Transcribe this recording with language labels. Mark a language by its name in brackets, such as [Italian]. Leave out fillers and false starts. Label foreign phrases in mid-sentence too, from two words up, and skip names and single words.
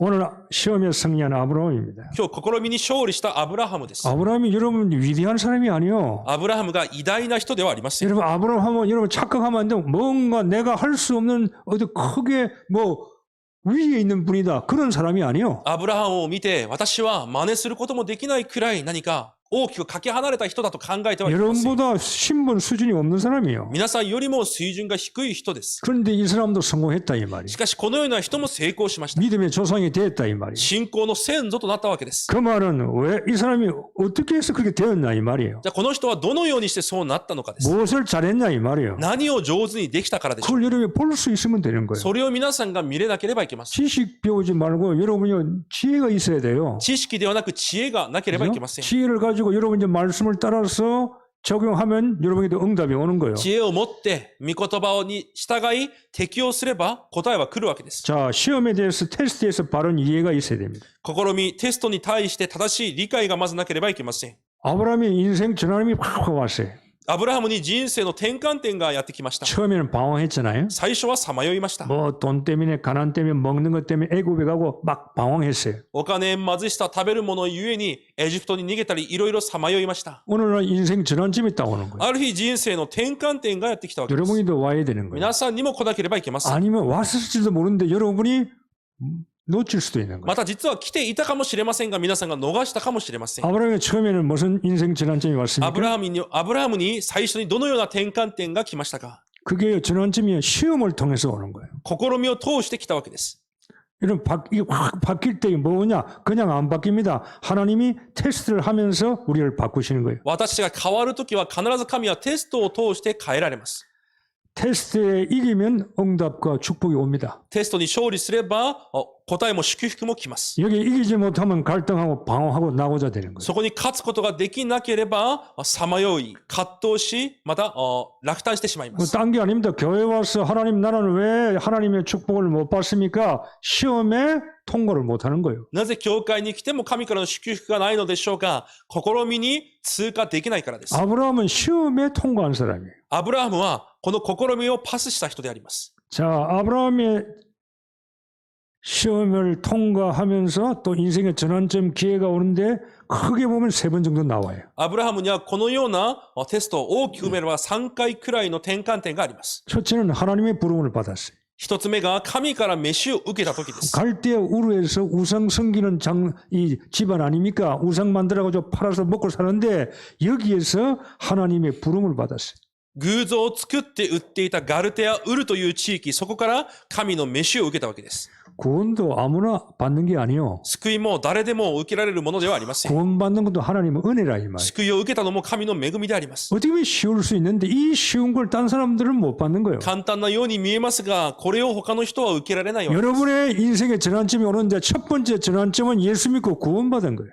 [Korean] 오늘 시험에 승리한 아브라함입니다. [Japanese] 今日試みに勝利したアブラハムです。 [Korean] 아브라함이 여러분 위대한 사람이 아니요. [Japanese] アブラハムが偉大な人ではありません。 [Korean] 여러분 아브라함은 여러분 착각하면 안 돼요. 뭔가 내가 할 수 없는 어디 크게 뭐 위에 있는 분이다. 그런 사람이 아니요. [Japanese] アブラハムを見て私は真似することもできないくらい何か大きくかけ離れた人だと考えてはいけません。 [Korean] 여러분보다 신분 수준이 없는 사람이요. [Japanese] 皆さんよりも水準が低い人です。 [Korean] 그런데 이 사람도 성공했다 이 [Japanese] し [Korean] 말이에요. [Japanese] かしこのような人も成功しました。 [Korean] 믿음의 조상이 됐다 이 말이에요. [Japanese] 信仰の先祖となったわけです。 [Korean] 그 말은 왜 이 사람이 어떻게 해서 그렇게 되었나 이 말이에요. [Japanese] じゃあこの人はどのようにしてそうなったのかです。 [Korean] 무엇을 잘했냐 이 말이에요. [Japanese] 何を上手にできたからでしょう。 [Korean] 그걸 여러분이 볼 수 있으면 되는 거예요. [Japanese] それを皆さんが見れなければいけません。 [Korean] 지식 배우지 말고 여러분이 지혜가 있어야 돼요. [Japanese] 知識ではなく知恵がなければいけません。 [Korean] 지혜를 가지고 여러분이 말씀을 따라서 적용하면 여러분에게도 응답이 오는 거예요. [Japanese] 知恵を持って御言葉に従い適用すれば答えは来るわけです。 [Korean] 자, 시험에 대해서 테스트에서 바른 이해가 있어야 됩니다. [Japanese] 試み、テストに対して正しい理解がまずなければいけません。 [Korean] 아브라함의 인생 전환이 확 왔어요. [Japanese] アブラハムに人生の転換点がやってきました。 [Korean] 처음에는 방황했잖아요. [Japanese] 最初はさまよいました。 [Korean] 뭐 돈 때문에 가난 때문에 먹는 것 때문에 애굽에 가고 막 방황했어요. [Japanese] お金、貧しさ、食べるものゆえにエジプトに逃げたりいろいろさまよいました。 [Korean] 오늘날 인생 전환점이 딱 오는 거예요. [Japanese] ある日人生の転換点がやってきたわけです。 [Korean] 여러분이도 와야 되는 거예요. [Japanese] 皆さんにも来なければいけません。 [Korean] 아니면 왔을지도 모르는데 여러분이 놓칠 수도 있는 거예요. [Japanese] また実は来ていたかもしれませんが皆さんが逃したかもしれません。 [Korean] 아브라함이 처음에는 무슨 인생 전환점이 [Japanese] ア [Korean] 왔습니까? [Japanese] ブラハムに最初にどのような転換点が来ましたか？ [Korean] 그게 전환점이 시험을 통해서 오는 거예요. [Japanese] 試みを通してきたわけです。 [Korean] 이런 이게 확 바뀔 때 뭐냐? 그냥 안 바뀝니다. 하나님이 테스트를 하면서 우리를 바꾸시는 거예요. [Japanese] 私が変わるときは必ず神はテストを通して変えられます。 [Korean] 테스트에 이기면 응답과 축복이 옵니다. [Japanese] テストに勝利すれば答えも祝福も来ます。 [Korean] 여기 이기지 못하면 갈등하고 방황하고 나고자 되는 거예요. [Japanese] そこに勝つことができなければさまよい、葛藤し、また落胆してしまいます。 [Korean] 딴 게 아닙니다. 교회 와서 하나님 나라는 왜 하나님의 축복을 못 받습니까? 시험에 통과를 못 하는 거예요. [Japanese] なぜ教会に来ても神からの祝福がないのでしょうか？試みに通過できないからです。 [Korean] 아브라함은 시험에 통과한 사람이에요. [Japanese] アブラハムはこの試みをパスした人であります。 [Korean] 자, 아브라함의 시험을 통과하면서 또 인생의 전환점 기회가 오는데 크게 보면 3번 정도 나와요. [Japanese] アブラハムにはこのようなテストを大きく埋めれば3回くらいの転換点があります。 [Korean] 첫째는 하나님의 부름을 받았어요. [Japanese] 一つ目が神から飯を受けた時です。 [Korean] 갈대아 우르에서 우상 섬기는 이 집안 아닙니까? 우상 만들어가지고 팔아서 먹고 사는데 여기에서 하나님의 부름을 받았어요. [Japanese] 偶像を作って売っていたガルテア・ウルという地域、そこから神の飯を受けたわけです。 [Korean] 구원도 아무나 받는 게 아니요. [Japanese] 救いも誰でも受けられるものではありません。 [Korean] 구원받는 것도 하나님의 은혜라 이 말이에요. [Japanese] 救いを受けたのも神の恵みであります。 [Korean] 어떻게 보면 쉬울 수 있는데 이 쉬운 걸 딴 사람들은 못 받는 거예요. [Japanese] 簡単なように見えますが、これを他の人は受けられないわけです。 [Korean] 여러분의 인생의 전환점이 오는데 첫 번째 전환점은 예수 믿고 구원받은 거예요.